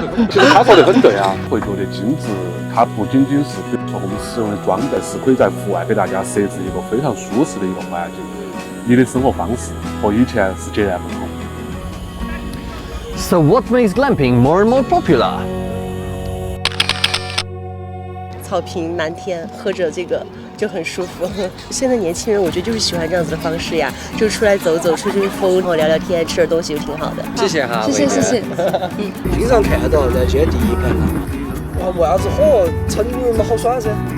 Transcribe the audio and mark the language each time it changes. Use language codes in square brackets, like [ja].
[zh] 其实他说的很对啊，会做的精致，它不仅仅是比如说我们使用的装备，是可以在户外给大家设置一个非常舒适的一个环境，你的生活方式和以前是截然不同。 [en] So what makes glamping more and more popular? [zh] 草坪蓝天，喝着这个就很舒服。现在年轻人我觉得就是喜欢这样子的方式呀，就出来走走，吹吹风，然后聊聊天，吃点东西就挺好的。谢谢哈，谢谢。经常看到在街第一排，哇，为啥子成都人嘛好耍噻？